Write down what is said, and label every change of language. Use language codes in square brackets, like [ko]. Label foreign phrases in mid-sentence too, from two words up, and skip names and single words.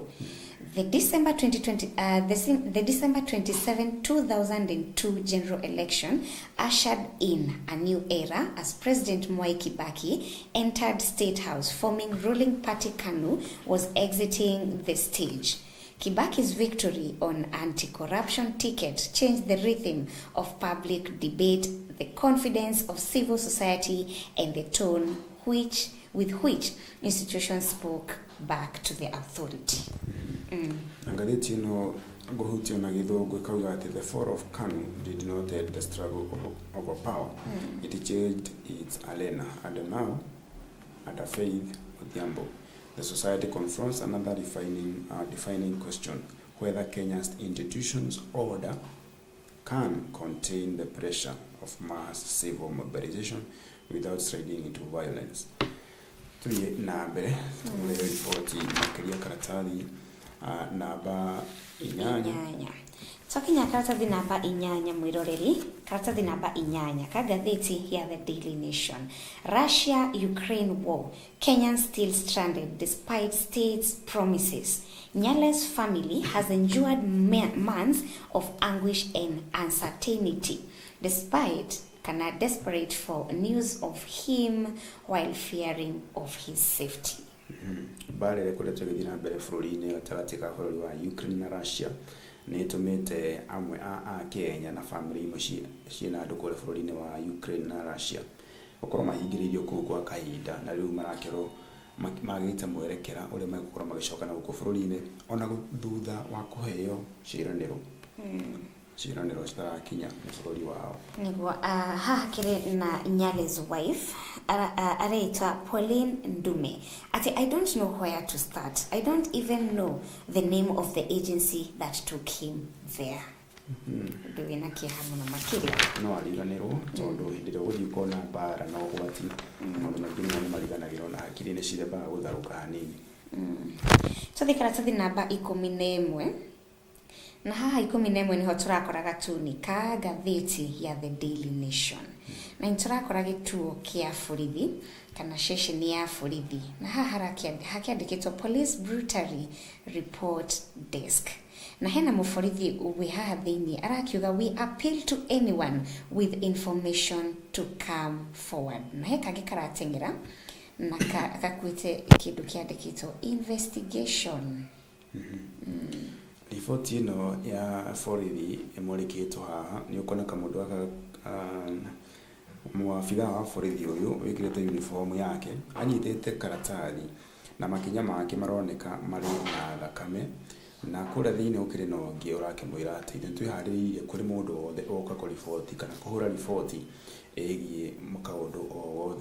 [en] The December 27, 2002 general election ushered in a new era as President Mwai Kibaki entered State House, forming ruling party KANU was exiting the stage. Kibaki's victory on anti-corruption ticket changed the rhythm of public debate, the confidence of civil society, and the tone with which institutions spoke back to the authority. [ki] Ngathĩti ĩno ngũhutio na gĩthũngũ kauga atĩ [en] the fall of KANU did not end the struggle over power. It changed its arena, and now, under Faith Odhiambo, the society confronts another defining question: whether Kenya's institutions order can contain the pressure of mass civil mobilization without sliding into violence. [ki] Tuye na mbere ripoti makĩria karatathi namba 8. Tokinya karatathi namba 8 mwiroreri, karatathi namba 8 ka gatheti ya The Daily Nation. [en] Russia-Ukraine war, Kenyans still stranded despite state's promises. Nyale's family has endured months of anguish and uncertainty, despite desperate for news of him while fearing of his safety. [ki] Mbara ĩkoretwo ĩgĩthiĩ na mbere bũrũri-inĩ gatagatĩ ka bũrũri wa Ukraine na Russia nĩ ĩtũmĩte amwe a Kenya na family imwe ciĩna andũ kũrĩa bũrũri-inĩ wa Ukraine na Russia gũkorwo mahingĩrĩirio kũu kwa kahinda, na rĩu marakerwo magĩte mwerekera ũrĩa megũkorwo magĩcoka na gũkũ bũrũri-inĩ ona thutha wa kũheo ciĩranĩro citarakinya bũrũri wao. Nĩguo haha kĩrĩ na [en] Nyale's wife [ki] areitwa Pauline Ndume ati [en] I don't know where to start. I don't even know the name of the agency that took him there. [ki] Ndwĩna kĩeha mũno makĩria. No ariganĩrwo tondũ hĩndĩ ĩrĩa ũgũthiĩ kuona mbara na ũgwati maũndũ maingĩ nĩ mariganagĩrwo na hakiri nĩ ciambaga gũtharũka hanini. Tũthiĩ karatathi namba 11. na haha 11 niho turakora gatuni ka gatheti ya The Daily Nation na turakora gituo kia borithi kana session ya borithi na haha hakiandikitwo Police Brutality Report Desk na hena muforithi uwe haha thiini arakiuga [en] we appeal to anyone with information to come forward [ki] na heka gikaratengera na akakwite kindu kiandikitwo investigation. Riboti ino ya borithi imurikitwo haha ni ukona kamundu aka muafitha wa borithi uyu wikirite uniform yake anyitete karatathi na makinya make maroneka mari na thakame na kura thiini ukiri no ngi urakimwira ati twiharirie kuri mundu wothe oka ku riboti kana kuhura riboti egie mukaundu o wothe.